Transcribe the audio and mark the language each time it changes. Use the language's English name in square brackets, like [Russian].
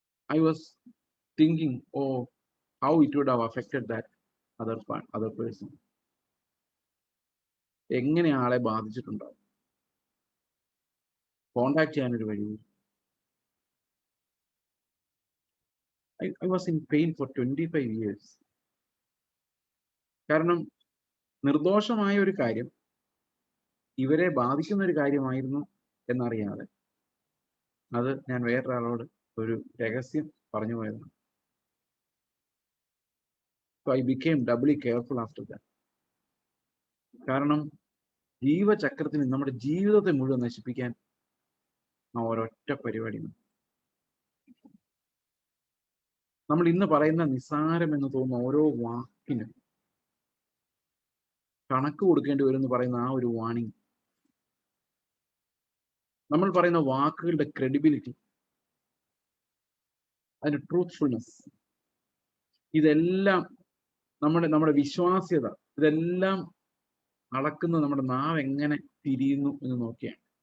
[English] I was thinking, oh, how it would have affected that other person. [Malayalam] എങ്ങനെ ആളെ ബാധിച്ചിട്ടുണ്ടാവും, contact ചെയ്യാനൊരു വഴി. [English] I was in pain for 25 years. [Malayalam] കാരണം നിർദോഷമായ ഒരു കാര്യം ഇവരെ ബാധിക്കുന്ന ഒരു കാര്യമായിരുന്നു എന്നറിയാതെ അത് ഞാൻ വേറൊരാളോട് ഒരു രഹസ്യം പറഞ്ഞു പോയതാണ്. [English] So I became doubly careful after that. [Malayalam] കാരണം ജീവചക്രത്തിന് നമ്മുടെ ജീവിതത്തെ മുഴുവൻ നശിപ്പിക്കാൻ ആ ഒരൊറ്റ പരിപാടി. നമ്മൾ ഇന്ന് പറയുന്ന നിസ്സാരം എന്ന് തോന്നുന്ന ഓരോ വാക്കിനും കണക്ക് കൊടുക്കേണ്ടി വരും എന്ന് പറയുന്ന ആ ഒരു വാണിംഗ്, നമ്മൾ പറയുന്ന വാക്കുകളുടെ ക്രെഡിബിലിറ്റി, അതിന്റെ ട്രൂത്ത്ഫുൾനെസ്, ഇതെല്ലാം നമ്മുടെ വിശ്വാസ്യത, ഇതെല്ലാം അളക്കുന്നത് നമ്മുടെ നാവ് എങ്ങനെ തിരിയുന്നു എന്ന് നോക്കിയാണ്.